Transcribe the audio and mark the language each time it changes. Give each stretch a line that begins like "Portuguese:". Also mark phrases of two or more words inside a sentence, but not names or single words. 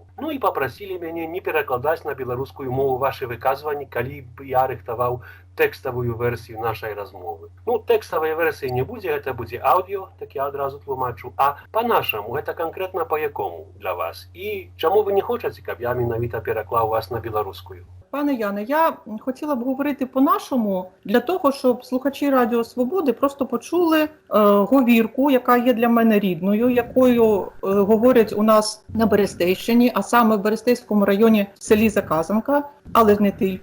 Belarusian: Ну і папрасілі мяне не перакладаць на беларускую мову вашы выказванні, калі б я рыхтаваў тэкставую версію нашай размовы. Ну, тэкставай версіі не будзе, гэта будзе аўдыё, так я адразу тлумачу. А па-нашаму, гэта канкрэтна па якому для вас? І чаму ви не хочаце, каб я менавіта пераклаў вас на беларускую?
Ukrainian: Пане Яне, я хотіла б говорити по-нашому для того, щоб слухачі Радіо Свободи просто почули говірку, яка є для мене рідною, якою говорять у нас на Берестейщині, а саме в Берестейському районі в селі Заказанка, але не тільки.